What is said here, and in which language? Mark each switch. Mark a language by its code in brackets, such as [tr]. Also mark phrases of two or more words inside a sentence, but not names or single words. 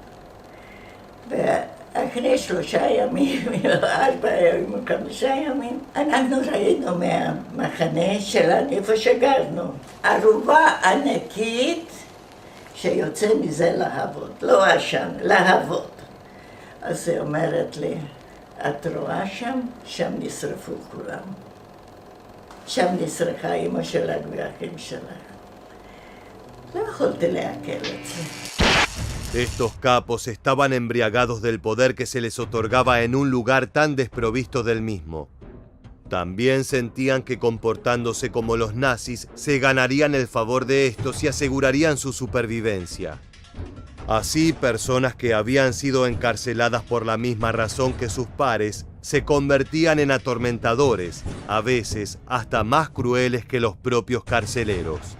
[he] ואחרי 3 ימים, 4 ימים, 5 ימים, אנחנו ראינו מהמחנה שלנו, איפה שגרנו, ערובה ענקית שיוצא מזה להבות, לא עשן, להבות. אז היא אומרת לי, את רואה שם נשרפו כולם. שם נשרפה אמא שלה והאחים שלה. לא יכולתי לעכל את זה. [es] Estos capos estaban embriagados del poder que se les otorgaba en un lugar tan desprovisto del mismo. También sentían que comportándose como los nazis se ganarían el favor de estos y asegurarían su supervivencia. Así, personas que habían sido encarceladas por la misma razón que sus pares se convertían en atormentadores, a veces hasta más crueles que los propios carceleros.